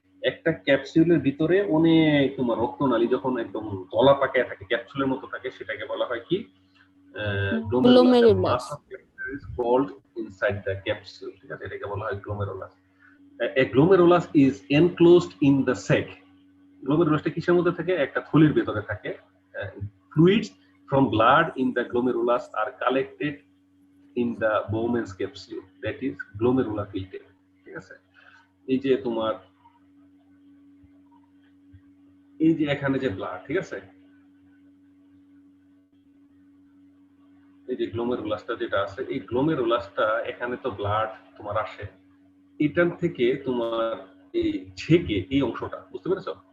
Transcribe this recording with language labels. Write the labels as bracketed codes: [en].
[bn] একটা ক্যাপসুলের ভিতরে অনেক তোমার রক্তনালী যখন একদম দলা পাকায় থাকে, ক্যাপসুলের মতো থাকে, সেটাকে বলা হয় কি? Glomerulus. [en] a mass [bn] glomerulus. [en] of capillaries called inside the capsule, [bn] ঠিক আছে, এটাকে বলা হয় glomerulus. [en] A glomerulus is enclosed in the sac. [bn] গ্লোমেরুলাসটা কিসের মধ্যে থাকে? একটা থলির ভেতরে থাকে। [en] fluids from blood in the glomerulus are collected in the Bowman's capsule, that is glomerular filtrate, [bn] ঠিক আছে। এই যে তোমার এই যে এখানে যে ব্লাড, ঠিক আছে, এই যে গ্লোমেরুলাসটা যেটা আছে, এই গ্লোমেরুলাসটা এখানে তো ব্লাড তোমার আসে, এটার থেকে তোমার এই ছেকে এই অংশটা, বুঝতে পেরেছো?